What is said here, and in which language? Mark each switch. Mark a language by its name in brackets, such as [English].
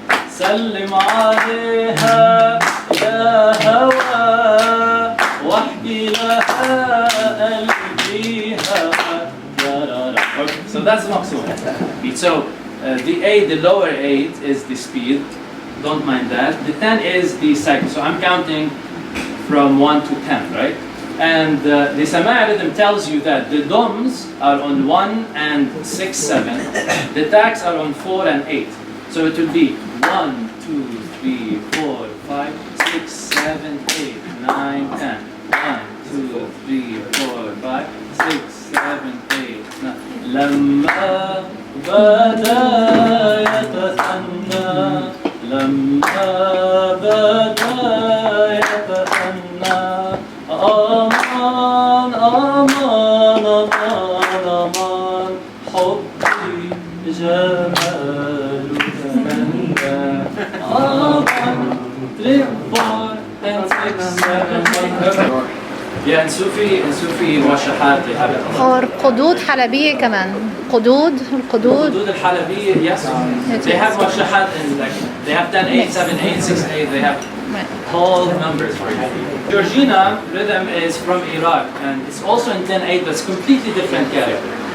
[Arabic] سلم عليها يا هوى واحكي لها قلبيها. [English] Okay, so that's Maksoum. So the 8, the lower 8 is the speed. Don't mind that. The 10 is the cycle. So I'm counting from 1 to 10, right? And the Samaii rhythm tells you that the doms are on 1 and 6, 7. The taks are on 4 and 8. So it will be 1, 2, 3, 4, 5, 6, 7, 8, 9, 10. 1, 2, 3, 4, 5, 6, 7, 8, 9. [Arabic] لما بدا يتثنى لما بدا يتثنى أمان أمان أمان أمان حبي جمالك منبع أمان [English] 3, 4, and 6, 7, 8. Yeah, in Sufi washahat they have it. [Arabic] or قدود حلبية كمان. القدود القدود الحلبية, yes. [English] They have washahat and like they have 10, 8, 7, 8, 6, 8. They have whole numbers for it. Jurjian rhythm is from Iraq and it's also in 10/8, but it's completely different character.